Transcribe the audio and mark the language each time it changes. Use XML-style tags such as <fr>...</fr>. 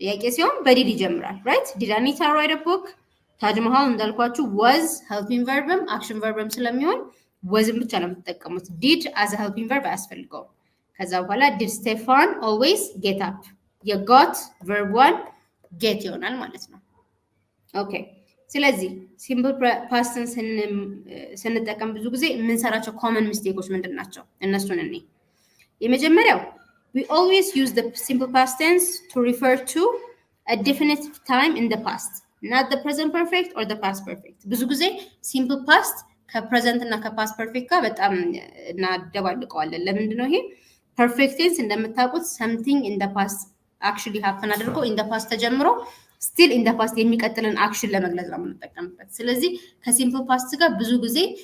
<am>ሲሆን በዲድ ይጀምራል።</am> <en>ራይት ዲድ አኒታ ራይት አ ቡክ።</en> <am>ታጅ መሃል እንዳልኳችሁ ወዝ ሄልፒንግ ቨርብም አክሽን ቨርብም ስለሚሆን ወዝም ብቻ ነው የምትጠቀሙት። ዲድ አዝ ሄልፒንግ ቨርብ አያስፈልገውም። ከዛ በኋላ ዲድ ስቴፋን ኦልዌይስ ጌት አፕ የጎት ቨርብ ዋን ጌት ይሆናል ማለት ነው። ኦኬ ስለዚህ ሲምፕል ፓስትን ስንጠቀም ብዙ ጊዜ የምንሰራቸው ኮመን ሚስቴኮች ምንድን ናቸው? እነሱን እኔ የመጀመሪያው</am> <en>we always use the simple past tense to refer to a definite time in the past, not the present perfect or the past perfect.</en> <am>ብዙ ጊዜ simple past ከፕሬዘንት እና ከፓስት ፐርፌክት ጋር በጣም እናደባልቀዋለን። ለምንድን ነው ይሄ? ፐርፌክት ቴንስ እንደምታውቁት</am> <en>something in the past actually happen</en> <am>አድርጎ</am> <en>in the past</en> <am>ተጀምሮ</am> <en>ስቲል ኢን ደ ፓስት</en> <am>የሚቀጥልን አክሽን ለመግለጽ ነው የምንጠቀምበት። ስለዚህ ከሲምፕል ፓስት ጋር ብዙ ጊዜ</am>